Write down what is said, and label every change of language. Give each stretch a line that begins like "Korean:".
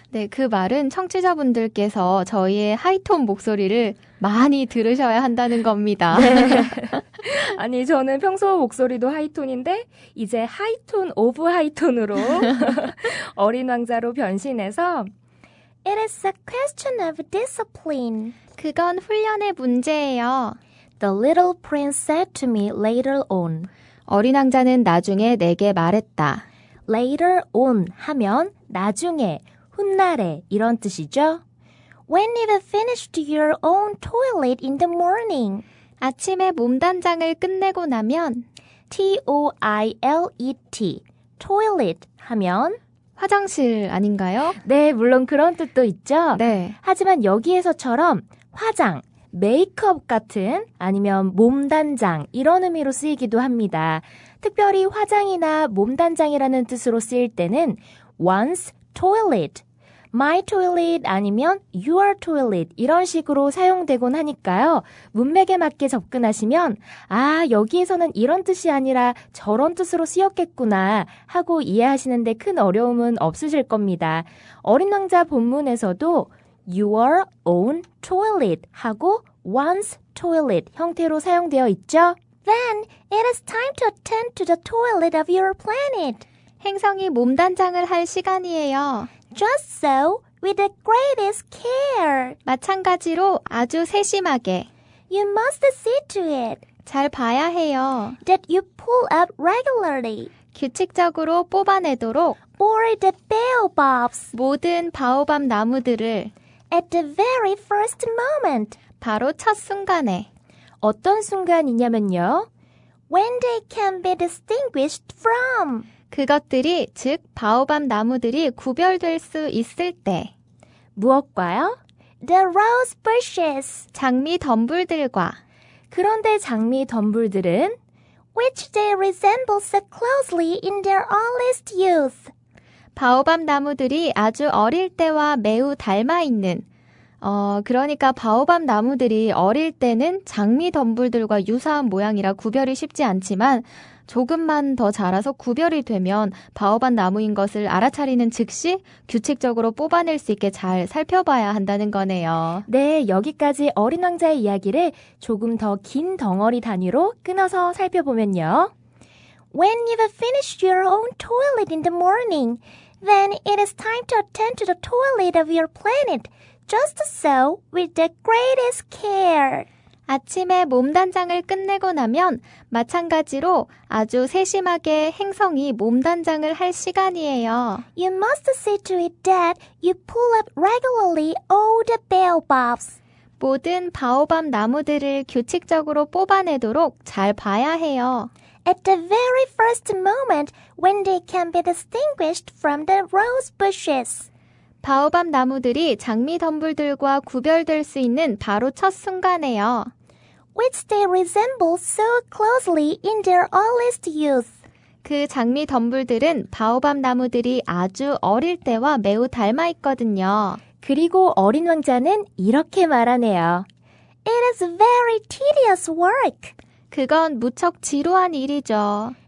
Korean: 네, 그 말은 청취자분들께서 저희의 하이톤 목소리를 많이 들으셔야 한다는 겁니다. 네. 아니, 저는 평소 목소리도 하이톤인데 이제 하이톤 오브 하이톤으로 어린 왕자로 변신해서
English: It is a question of discipline.
Korean: 그건 훈련의 문제예요.
English: The little prince said to me later on.
Korean: 어린 왕자는 나중에 내게 말했다.
English: Later on
Korean: 하면 나중에, 훗날에 이런 뜻이죠.
English: When you've finished your own toilet in the morning.
Korean: 아침에 몸단장을 끝내고 나면 T-O-I-L-E-T toilet 하면 화장실 아닌가요? 네, 물론 그런 뜻도 있죠. 네. 하지만 여기에서처럼 화장, 메이크업 같은 아니면 몸단장 이런 의미로 쓰이기도 합니다. 특별히 화장이나 몸단장이라는 뜻으로 쓰일 때는
English: one's toilet, my toilet
Korean: 아니면
English: your toilet
Korean: 이런 식으로 사용되곤 하니까요. 문맥에 맞게 접근하시면 아, 여기에서는 이런 뜻이 아니라 저런 뜻으로 쓰였겠구나 하고 이해하시는데 큰 어려움은 없으실 겁니다. 어린 왕자 본문에서도
English: your own toilet
Korean: 하고
English: one's toilet
Korean: 형태로 사용되어 있죠.
English: Then it is time to attend to the toilet of your planet.
Korean: 행성이 몸단장을 할 시간이에요.
English: Just so, with the greatest care.
Korean: 마찬가지로 아주 세심하게
English: You must see to it
Korean: 잘 봐야 해요.
English: that you pull up regularly
Korean: 규칙적으로 뽑아내도록
English: or the baobabs
Korean: 모든 바오밤 나무들을
English: at the very first moment.
Korean: 바로 첫 순간에 어떤 순간이냐면요.
English: When they can be distinguished from.
Korean: 그것들이 즉 바오밤 나무들이 구별될 수 있을 때 무엇과요?
English: The rose bushes.
Korean: 장미 덤불들과 그런데 장미 덤불들은
English: which they resemble so closely in their earliest youth.
Korean: 바오밤 나무들이 아주 어릴 때와 매우 닮아 있는 그러니까 바오밤 나무들이 어릴 때는 장미 덤불들과 유사한 모양이라 구별이 쉽지 않지만 조금만 더 자라서 구별이 되면 바오밤 나무인 것을 알아차리는 즉시 규칙적으로 뽑아낼 수 있게 잘 살펴봐야 한다는 거네요. 네, 여기까지 어린 왕자의 이야기를 조금 더 긴 덩어리 단위로 끊어서 살펴보면요.
English: When you've finished your own toilet in the morning, then it is time to attend to the toilet of your planet. Just so, with the greatest care.
Korean: 아침에 몸단장을 끝내고 나면 마찬가지로 아주 세심하게 행성이 몸단장을 할 시간이에요.
English: You must see to it that you pull up regularly all the baobabs.
Korean: 모든 바오밤 나무들을 규칙적으로 뽑아내도록 잘 봐야 해요.
English: At the very first moment when they can be distinguished from the rose bushes.
Korean: 바오밤 나무들이 장미 덤불들과 구별될 수 있는 바로 첫 순간에요.
English: Which they resemble so closely in their earliest youth.
Korean: 그 장미 덤불들은 바오밤 나무들이 아주 어릴 때와 매우 닮아 있거든요. 그리고 어린 왕자는 이렇게 말하네요.
English: It is very tedious work.
Korean: 그건 무척 지루한 일이죠.